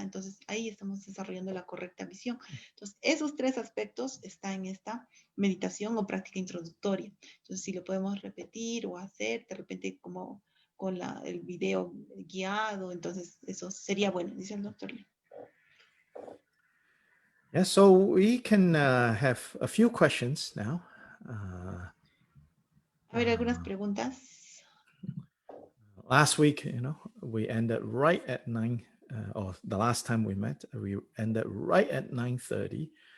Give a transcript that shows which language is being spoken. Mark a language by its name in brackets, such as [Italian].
[Spanish] Entonces ahí estamos desarrollando la correcta visión. Entonces esos tres aspectos están en esta meditación o práctica introductoria. Entonces si lo podemos repetir o hacer, de repente como con el video guiado, entonces eso sería bueno, dice el Dr. Lee. [English] Yeah, so we can have a few questions now. [Spanish] A ver, algunas preguntas. [English] Last week, we ended right at 9, or the last time we met, we ended right at 9:30.